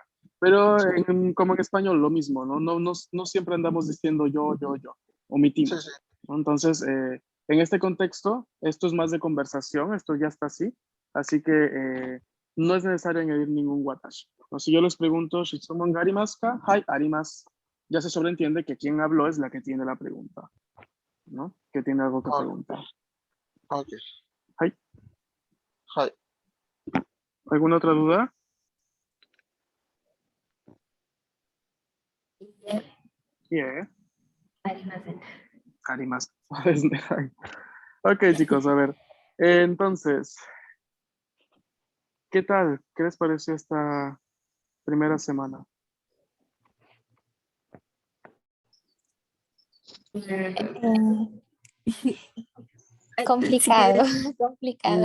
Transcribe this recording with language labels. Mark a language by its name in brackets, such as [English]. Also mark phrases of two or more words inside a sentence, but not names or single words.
[Spanish] Pero como en español, lo mismo, ¿no? No siempre andamos diciendo yo, omitimos. Sí, sí. ¿No? Entonces, en este contexto, esto es más de conversación, esto ya está así, así que no es necesario añadir ningún watashi. ¿No? Si yo les pregunto, [Japanese] 質問がありますか? はい、あります. [Spanish] Ya se sobreentiende que quien habló es la que tiene la pregunta, ¿no? Que tiene algo que preguntar. Ok. Hai. Hai. ¿Alguna otra duda? Yeah. Arimasu. Ok, chicos, a ver. Entonces, ¿qué tal? ¿Qué les pareció esta primera semana? Complicado, complicado.